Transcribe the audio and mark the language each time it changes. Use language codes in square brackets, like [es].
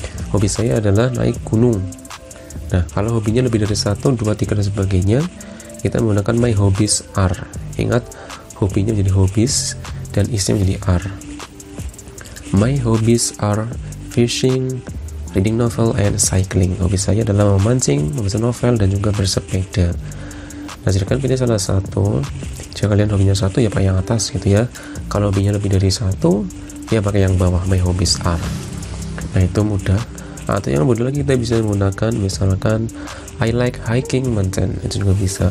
[id] Hobi saya adalah naik gunung. Nah kalau hobinya lebih dari 1, 2, 3 dan sebagainya, kita menggunakan [en] my hobbies are. [id] Ingat, hobinya menjadi hobbies dan isnya menjadi are. [en] My hobbies are fishing, reading novel, and cycling. [id] Hobi saya adalah memancing, membaca novel, dan juga bersepeda. Nah silakan pilih salah satu. Jika kalian hobinya satu, ya pakai yang atas gitu ya. Kalau hobinya lebih dari 1, ya pakai yang bawah, [en] my hobbies are. [id] Nah itu mudah. Atau yang mudah lagi, kita bisa menggunakan misalkan [en] I like hiking mountain, [id] itu juga bisa.